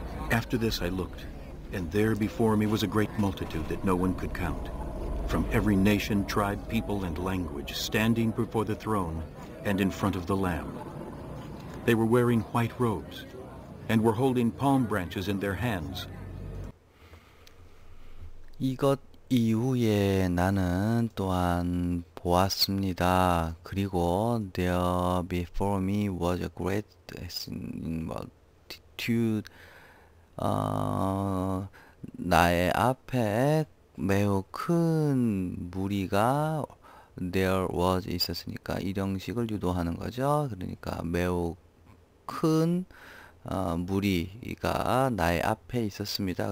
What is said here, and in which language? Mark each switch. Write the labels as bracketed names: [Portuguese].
[English] After this I looked, and there before me was a great multitude that no one could count, from every nation, tribe, people, and language, standing before the throne and in front of the Lamb. They were wearing white robes, and were holding palm branches in their hands. [Korean] 이것 이후에 나는 또한 보았습니다. 그리고 [English] there before me was a great multitude. [Korean] 나의 앞에 매우 큰 무리가 [English] there was [Korean] 있었으니까 일형식을 유도하는 거죠. 그러니까 매우 큰 무리가 나의 앞에 있었습니다.